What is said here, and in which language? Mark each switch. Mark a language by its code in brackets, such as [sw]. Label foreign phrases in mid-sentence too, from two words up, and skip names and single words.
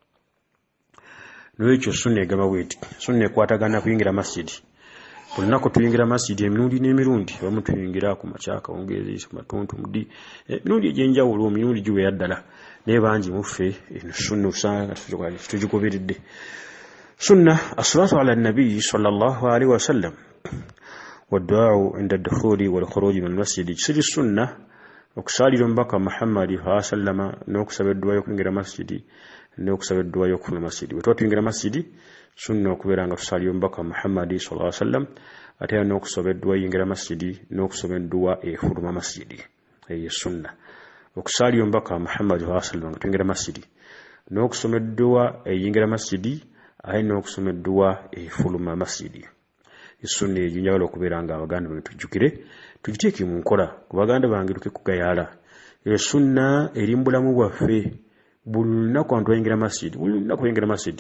[lg] N'ekyo sunna egamba bweti sunna ekwatagana kuyingira masjidi. Buli lunaku tuyingira masjidi emirundi n'emirundi abamu tuyingira ku makya kawungeezi ku matuntu mudi emirundi egy'enjawulo emirundi giwera ddala naye bangi muffe eno sunna osanga tugigoberedde. [ar] سنة الصلاة على النبي صلى الله عليه وسلم والدعاء عند الدخول والخروج من المسجد. [lg] Kisiri sunna okusalira omubaka Muhammadi sallama n'okusaba eddu'a y'okuyingira masjidi n'okusaba eddu'a y'okufuna masjidi. Bwe tuba tuyingira masjidi sunna okubeera nga tusalira omubaka Muhammadi [ar] صلى الله عليه وسلم [lg] ate era n'okusaba eddu'a y'ingira masjidi n'okusaba eddu'a efuluma masjidi. Eyo sunna okusalira omubaka Muhammadi [ar] صلى الله عليه وسلم [lg] nga tuyingira masjidi n'okusoma eddu'a eyingira masjidi ate n'okusoma eddu'a efuluma masjidi. Sunna eyo njagala okubeera nga abaganda bwe tujjukire tugiteeke mu nkola ku baganda bange tuke kugayaala. Eyo sunna eri mu bulamu bwaffe buli lunaku abantu bayingira masjidi buli lunaku bayingira masjidi.